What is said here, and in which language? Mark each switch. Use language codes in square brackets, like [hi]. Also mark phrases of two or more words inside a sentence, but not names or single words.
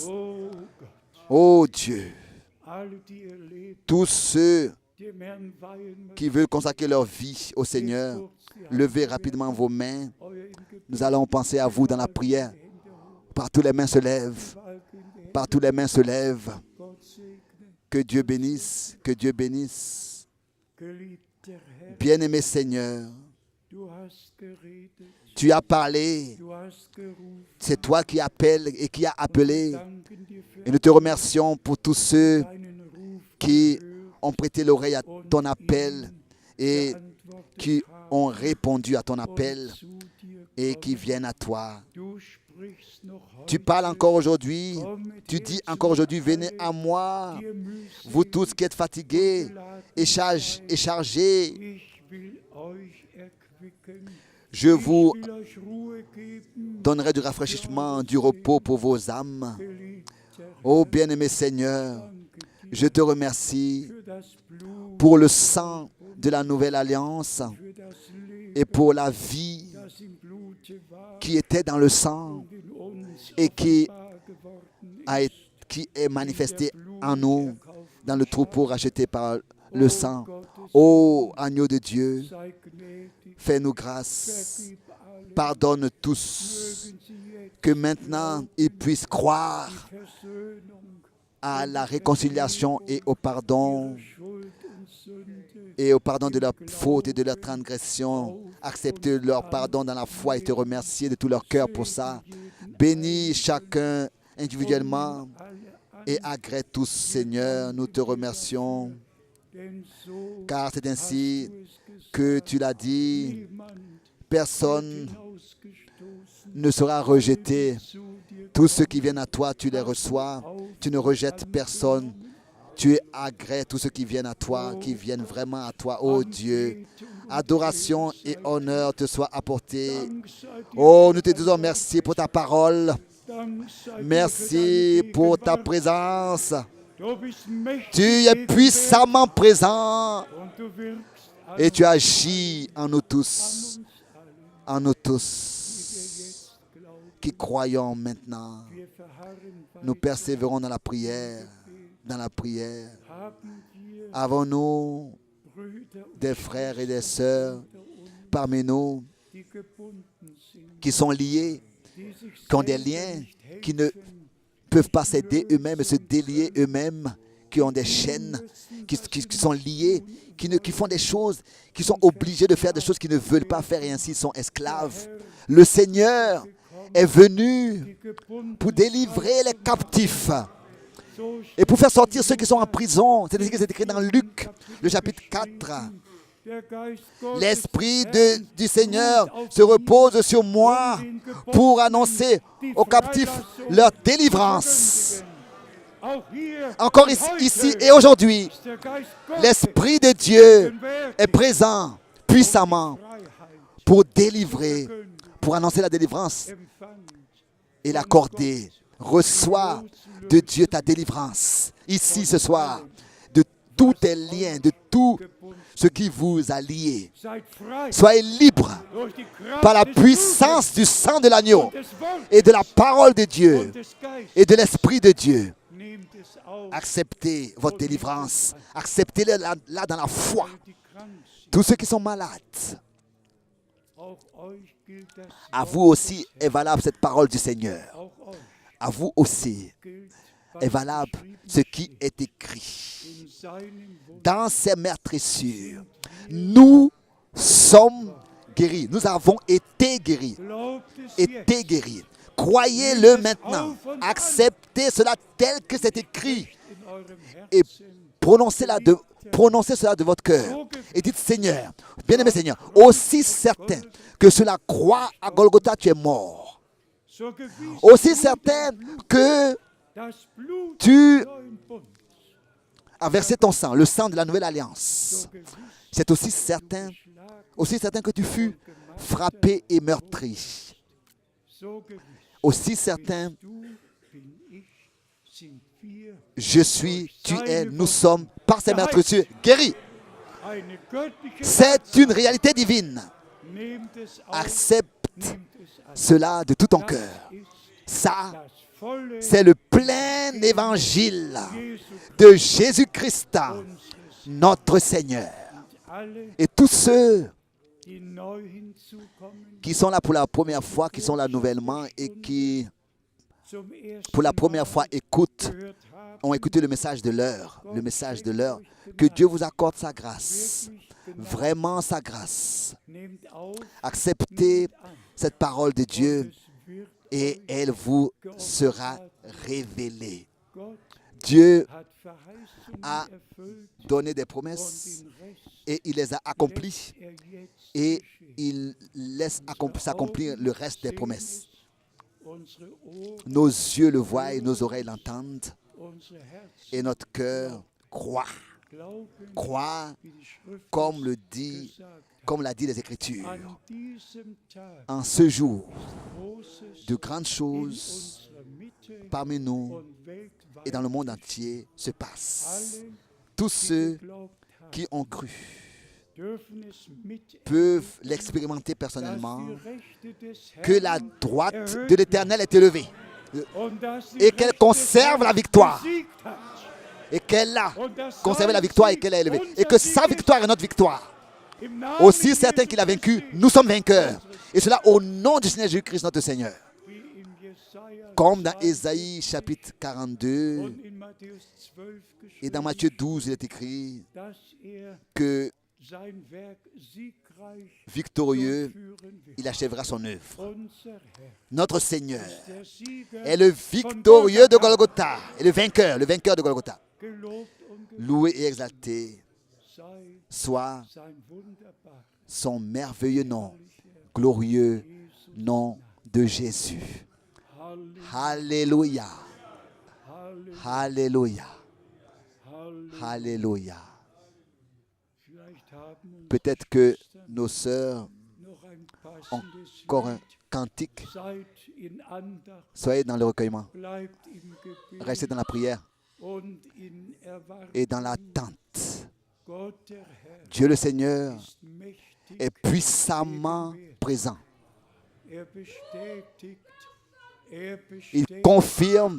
[de] Oh Gott, [fr] Oh Dieu, [de] alle, die ihr Leben [fr] tous ceux [de] dem Herrn weihen möchten, [fr] qui veulent consacrer leur vie au Seigneur, levez rapidement vos mains. [de] euer im Gebet [fr] Nous allons penser à vous dans la prière. [de] Hände hoch, [fr] Partout les mains se lèvent. [de] Balken der Hände, [fr] Partout les mains se lèvent. [de] Gott segne. [fr] Que Dieu bénisse. Que Dieu bénisse. [de] Geliebter Herr, [fr] Bien-aimé Seigneur, [de] du hast geredet, [fr] tu as parlé. [de] du hast gerufen. [fr] C'est toi qui appelles et qui as appelé. [de] Wir danken dir für [fr] Et nous te remercions pour tous ceux [de] deinen Ruf [fr] qui [de] gehört [fr] ont prêté l'oreille à ton appel et [de] geantwortet [fr] qui [de] haben [fr] ont répondu à ton [de] und [fr] appel [de] zu dir [fr] et qui [de] kommen. [fr] viennent à toi. [de] Du sprichst noch [fr] Tu parles [de] heute, [fr] encore aujourd'hui, [de] kommet [fr] tu [de] her [fr] dis [de] zu [fr] encore [de] mir [fr] aujourd'hui, venez [de] alle, [fr] à moi, [de] die ihr [fr] vous [de] mühselig [fr] tous qui êtes [de] und [fr] fatigués [de] beladen [fr] et [de] seid. [fr] chargés, [de] Ich will euch erquicken. [fr] je vous [de] Ich will euch Ruhe geben, [fr] donnerai du rafraîchissement, du repos pour vos âmes. [de] geliebter [fr] Ô [de] Herr. [fr] bien-aimé Seigneur, [de] Danke [fr] je [de] dir [fr] te remercie [de] für das Blut, [fr] pour le sang de la nouvelle alliance [de] für das [fr] et [de] Leben, [fr] pour la vie [de] das im Blute war [fr] qui était dans le sang [de] und in uns [fr] et qui [de] offenbar geworden [fr] a [de] ist. [fr] qui est manifesté [de] Blut [fr] en nous [de] erkauften [fr] dans le troupeau [de] Schaf. [fr] racheté par le [de] O [fr] sang. [de] Gottes [fr] Ô [de] Sohn, [fr] agneau de Dieu, [de] sei gnädig, [fr] fais-nous grâce, [de] vergib alle, [fr] pardonne tous, [de] mögen sie jetzt [fr] que maintenant ils puissent croire [de] die Versöhnung [fr] à la réconciliation et au pardon [de] ihrer Schuld und Sünde [fr] et au pardon de leurs fautes et de leurs transgressions. Accepter leur pardon dans la foi et te remercier de tout leur cœur pour ça. Bénis chacun individuellement et agrée tous, Seigneur. Nous te remercions [de] denn so [fr] car c'est [de] hast [fr] ainsi [de] du es gesagt. [fr] que tu l'as dit. [de] Niemand [fr] Personne [de] hinausgestoßen, [fr] ne sera rejeté. [de] zu dir [fr] Tous ceux qui viennent à toi, tu les reçois. Tu ne rejettes personne. Tu es agré tous ceux qui viennent à toi, qui viennent vraiment à toi, ô Dieu. Adoration et honneur te soient apportés. [de] Dank sei dir [fr] Oh, [de] für [fr] nous te [de] dein [fr] disons [de] Wort. [fr] merci pour ta parole. [de] Dank sei dir [fr] Merci [de] für deine [fr] pour ta [de] Gegenwart. [fr] présence. [de] Du bist mächtig [fr] Tu es [de] gegenwärtig [fr] puissamment présent [de] und du wirkst an [fr] et tu agis en nous tous, [de] uns alle, [fr] en nous [de] die wir [fr] tous [de] jetzt glauben. [fr] qui croyons maintenant. [de] Wir verharren [fr] Nous [de] weiter [fr] persévérons dans la prière, dans la prière. [de] haben wir [fr] Avons-nous [de] Brüder und [fr] des frères et des [de] Schwestern [fr] sœurs [de] unter uns, [fr] parmi nous [de] die gebunden sind, [fr] qui sont liés, [de] die sich [fr] qui ont des [de] selber [fr] liens, [de] nicht [fr] qui ne [de] helfen, [fr] peuvent pas s'aider eux-mêmes, se délier eux-mêmes, qui ont des chaînes, qui sont liés, qui font des choses, qui sont obligés de faire des choses qu'ils ne veulent pas faire et ainsi sont esclaves. Le Seigneur est venu [de] die gebunden [fr] pour délivrer les captifs [de] so [fr] et pour faire sortir ceux qui sont en prison. C'est ainsi que c'est écrit dans Luc, le chapitre 4. [de] der Geist Gottes [fr] L'Esprit [de] Herrn [fr] du Seigneur [de] ruht auf [fr] se [de] mir, [fr] repose sur moi pour annoncer aux captifs leur délivrance. [de] Auch hier [fr] Encore [de] und [fr] ici [de] heute [fr] et aujourd'hui, [de] ist der Geist Gottes [fr] l'Esprit de Dieu [de] gegenwärtig, [fr] est présent puissamment [de] Freiheit [fr] pour délivrer, [de] verkündet, [fr] pour annoncer la délivrance [de] empfang [fr] et l'accorder. Reçois de Dieu ta délivrance ici ce soir, de tous tes liens, de tout [de] gebunden. [fr] ce qui vous a liés. [de] Seid frei [fr] Soyez libres [de] durch die Kraft [fr] par la [de] des [fr] puissance du sang de l'agneau [de] Blutes, des Wortes [fr] et de la parole de Dieu [de] und des Geistes. [fr] et de l'Esprit de Dieu. [de] Nehmt es auf, [fr] Acceptez votre délivrance. Acceptez-le là dans la foi. [de] die krank sind. [fr] Tous ceux qui sont malades, [de] Auch euch gilt das [fr] à [de] Wort [fr] vous aussi est valable cette parole du Seigneur. [de] Auch euch [fr] À vous aussi [de] gilt, was [fr] est valable [de] geschrieben [fr] ce qui est écrit. [de] in seinem Wort. [fr] Dans ces meurtrissures, nous sommes guéris. Nous avons été guéris. [de] Glaubt es [fr] Été [de] jetzt [fr] guéris. Croyez-le maintenant. Acceptez cela tel que c'est écrit. [de] in eurem [fr] Et [de] Herzen. [fr] prononcez cela de votre cœur. Et dites, Seigneur, bien-aimé Seigneur, aussi certain que sur la croix à Golgotha tu es mort, [de] So gewiss [fr] aussi certain que [de] das Blut [fr] tu [de] des neuen Bundes. [fr] as versé ton sang, le sang de la nouvelle [de] So [fr] alliance. [de] gewiss [fr] C'est aussi certain que tu fus frappé et meurtri. [de] So gewiss [fr] Aussi certain, [de] du, bin ich, sind wir [fr] je suis, tu es, nous sommes, par ces meurtrissures, guéris. [de] eine göttliche [fr] C'est une réalité divine. [de] Nehmt es auf, [fr] Accepte [de] nehmt es an. [fr] cela de tout ton [de] Das [fr] cœur. [de] ist [fr] Ça, [de] das volle [fr] c'est le plein évangile [de] Jesu [fr] de Jésus-Christ, [de] unseres. [fr] notre Seigneur. [de] Alle, [fr] Et tous ceux [de] die neu hinzukommen, [fr] qui sont là pour la première fois, qui sont là nouvellement et qui, [de] zum ersten [fr] pour la première fois, écoutent, [de] gehört haben, [fr] ont écouté le message de l'heure, que Dieu vous accorde sa grâce, [de] wirklich genau. [fr] vraiment sa grâce. [de] Nehmt auf, [fr] Acceptez [de] nehmt an. [fr] cette parole de Dieu [de] Es wird [fr] et [de] euch [fr] elle vous sera révélée. [de] Gott [fr] Dieu [de] hat Verheißungen [fr] a [de] erfüllt [fr] donné des [de] und [fr] promesses [de] den Rest [fr] et il les a accomplis [de] lässt jetzt [fr] et [de] geschehen. [fr] il laisse s'accomplir le reste des [de] Sehen [fr] promesses. [de] es, unsere Ohren, [fr] Nos yeux le voient et nos oreilles l'entendent [de] unsere Herzen [fr] et notre cœur croit, [de] glauben, [fr] croit [de] wie die Schrift [fr] comme [de] es gesagt hat. [fr] comme l'a dit les Écritures. [de] An diesem Tag [fr] En ce jour, [de] Großes [fr] de grandes [de] in [fr] choses [de] unserer Mitte [fr] parmi nous [de] und weltweit [fr] et dans le monde entier se passent. [de] alle, [fr] Tous [de] die [fr] ceux [de] geglaubt haben, [fr] qui ont cru [de] dürfen es miterleben, [fr] peuvent l'expérimenter [de] dass [fr] personnellement, [de] die Rechte des [fr] que la [de] Herrn [fr] droite [de] erhöht [fr] de l'Éternel est élevée [de] und dass die [fr] et qu'elle [de] Rechte [fr] conserve [de] des [fr] la [de] Herrn victoire. besiegt hat. [fr] Et qu'elle a [de] Und dass [fr] conservé la [de] sein [fr] victoire et [de] Sieg [fr] qu'elle a élevée. [de] unser [fr] Et que [de] Sieg [fr] sa [de] ist. [fr] victoire est notre victoire. [de] Im Namen [fr] Aussi [de] Jesu [fr] certain qu'il a vaincu, [de] Christi, [fr] nous sommes vainqueurs. Et cela au nom du Seigneur Jésus-Christ notre Seigneur. [de] wie in Jesaja [fr] Comme dans [de] 42 [fr] Ésaïe chapitre 42 [de] und in Matthäus 12 [fr] et dans [de] geschrieben, [fr] Matthieu 12, il est écrit [de] dass [fr] que [de] sein Werk siegreich [fr] victorieux, [de] durchführen wird. [fr] il achèvera son œuvre. [de] Unser Herr [fr] Notre Seigneur [de] ist der Sieger [fr] est le victorieux de Golgotha et le vainqueur de Golgotha. [de] gelobt und [fr] Loué et exalté [de] sei [fr] soit [de] sein wunderbar [fr] son merveilleux nom, glorieux nom de Jésus. [de] Halleluja, [fr] Alléluia, [de] Halleluja, [fr] Alléluia, [de] Halleluja. [fr] Alléluia. [de] Vielleicht haben uns [fr] Peut-être que nos sœurs [de] noch ein [fr] ont [de] passendes [fr] encore un [de] Lied. [fr] cantique. [de] Seid in Andacht, [fr] Soyez dans le recueillement, [de] bleibt im Gebet [fr] restez dans la prière [de] und in Erwartung. [fr] et dans l'attente. [de] Gott der Herr [fr] Dieu le Seigneur [de] ist mächtig, [fr] est puissamment présent. [de] er bestätigt [fr] Il confirme